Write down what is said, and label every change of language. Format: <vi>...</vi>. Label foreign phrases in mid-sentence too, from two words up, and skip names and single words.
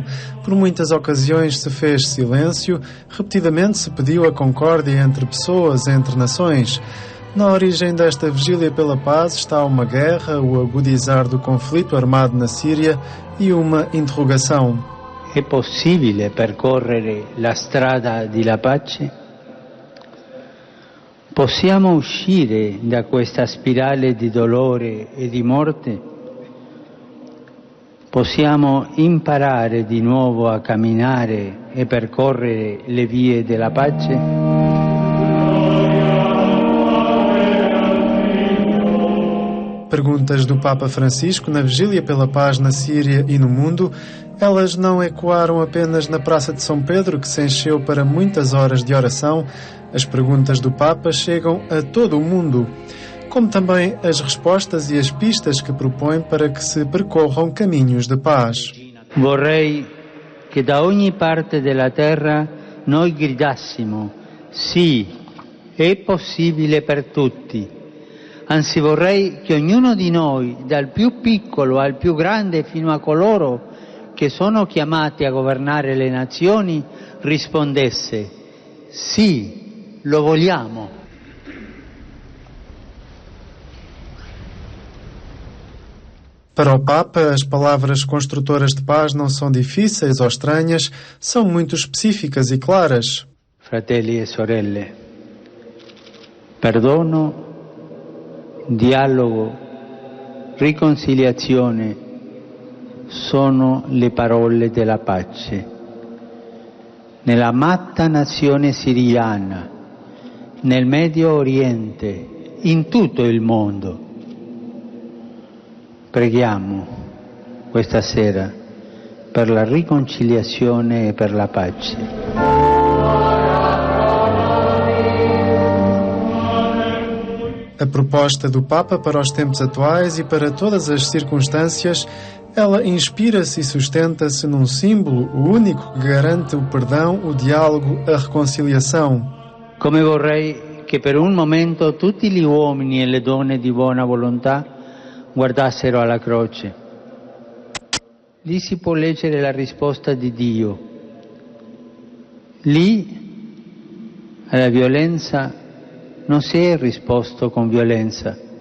<pt>Por muitas ocasiões se fez silêncio, repetidamente se pediu a concórdia entre pessoas, entre nações. Na origem desta vigília pela paz está uma guerra, o agudizar do conflito armado na Síria e uma interrogação. É possível</pt> <it>percorrere la strada della pace? Possiamo uscire da questa spirale di dolore e di morte? Possiamo imparare di nuovo a camminare e percorrere le vie della pace?</it> <pt>Perguntas do Papa Francisco na vigília pela paz na Síria e no mundo. Elas não ecoaram apenas na Praça de São Pedro, que se encheu para muitas horas de oração. As perguntas do Papa chegam a todo o mundo, como também as respostas e as pistas que propõe para que se percorram caminhos de paz.</pt> <it>Vorrei che da ogni parte della terra noi gridassimo: sì, è possibile per tutti. Anzi, vorrei che ognuno di noi, dal più piccolo al più grande fino a coloro che sono chiamati a governare le nazioni, rispondesse: sì, lo vogliamo.</it> <pt>Para o Papa, as palavras construtoras de paz não são difíceis ou estranhas, são muito específicas e claras.</pt> <it>Fratelli e sorelle, perdono, dialogo, riconciliazione sono le parole della pace. Nella matta nazione siriana, nel Medio Oriente, in tutto il mondo. Preghiamo questa sera per la riconciliazione e per la pace.</it> <pt>A proposta do Papa para os tempos atuais e para todas as circunstâncias, ela inspira-se e sustenta-se num símbolo, o único que garante o perdão, o diálogo, a reconciliação.</pt> <it>Come vorrei che per un momento tutti gli uomini e le donne di buona volontà guardassero alla croce. Lì si può leggere la risposta di Dio. Lì alla violenza non si è risposto con violenza.</it>